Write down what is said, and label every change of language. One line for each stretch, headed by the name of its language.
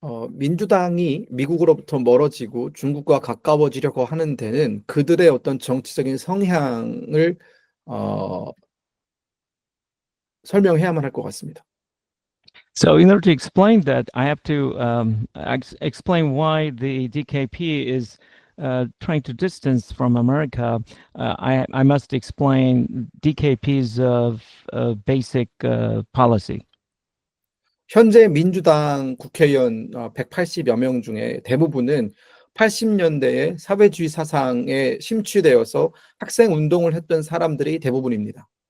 Korean: 민주당이 미국으로부터 멀어지고 중국과 가까워지려고 하는 데는 그들의 어떤 정치적인 성향을 설명해야만 할 것 같습니다.
English: So in order to explain that, I have to explain why the DKP is trying to distance from America. I must explain DKP's basic policy.
Korean: 현재 민주당 국회의원 180여 명 중에 대부분은 80년대에 사회주의 사상에 심취되어서 학생 운동을 했던 사람들이 대부분입니다.